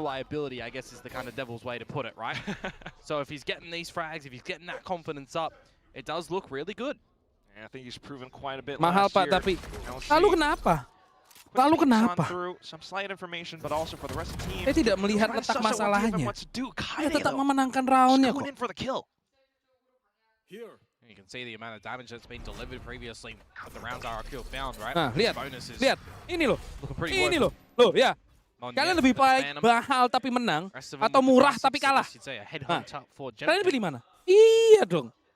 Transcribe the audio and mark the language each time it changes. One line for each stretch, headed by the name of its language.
English: Not a liability, I guess, is the kind of devil's way to put it, right? So if he's getting these frags, if he's getting that confidence up, it does look really good. I think he's proven quite a bit.
Indonesian: Mahal Pak, tapi lalu kenapa? Lalu kenapa? Saya tidak melihat letak masalahnya. Dia tetap memenangkan roundnya kok.
English: You can see the amount of damage that's been delivered previously with the rounds RRQ found, right?
Indonesian: Nah, lihat, ini loh, loh ya. Kalian lebih baik mahal tapi menang atau murah tapi kalah? Nah, kalian pilih mana? Iya dong.